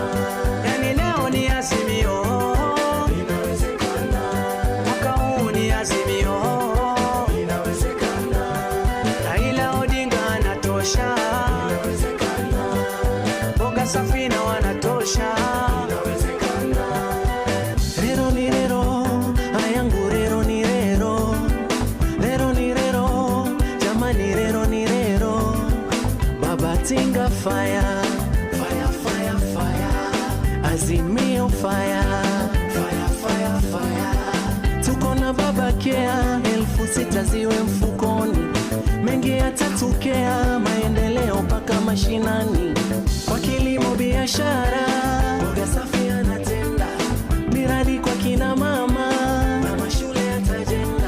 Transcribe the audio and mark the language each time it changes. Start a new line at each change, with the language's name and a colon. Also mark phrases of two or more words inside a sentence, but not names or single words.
Swahili: Yani leo ni azimio, Safina wanatosha, inawezekana.
Luo (Kenya and Tanzania): Rero ni rero, ayangu rero ni rero. Rero ni rero, jamani rero ni rero.
English: Baba Tinga fire, fire, fire, fire. Azimio fire, fire, fire, fire.
Swahili: Tuko na baba Kea, 6,000 ziwe mfukoni. Mengi yatatokea, maendeleo paka mashinani. Kwa kilimo biashara, Boga Safi anatenda. Miradi kwa kina mama, mama shule yatajenga.